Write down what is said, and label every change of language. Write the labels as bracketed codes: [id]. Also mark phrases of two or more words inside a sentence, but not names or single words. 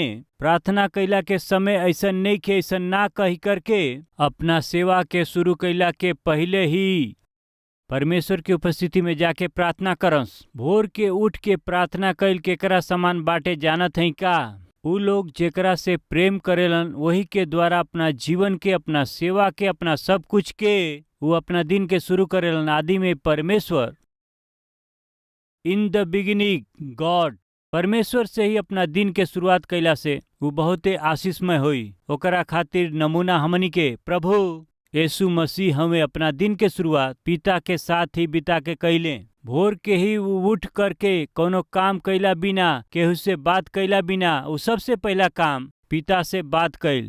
[bho] प्रार्थना कैला के समय ऐसा नहीं के ऐसा ना कही करके अपना सेवा के शुरू कैला के पहले ही परमेश्वर की उपस्थिति में जाके प्रार्थना करस। भोर के उठ के प्रार्थना कैल केकरा समान बाटे जानत हैं का? उ लोग जेकरा से प्रेम करेलन वही के द्वारा अपना जीवन के, अपना सेवा के, अपना सब कुछ के वो अपना दिन के शुरू करेलन। आदि में परमेश्वर, [en] in the beginning God, [bho] परमेश्वर से ही अपना दिन के शुरुआत कैला से वो बहुते आशीषमय होई। ओकरा खातिर नमूना हमनी के प्रभु यीशु मसीह हमें अपना दिन के शुरुआत पिता के साथ ही बिता के कैले। भोर के ही वो उठ करके कोनो काम कैला बिना, केहू से बात कैला बिना, वो सबसे पहला काम पिता से बात कैल।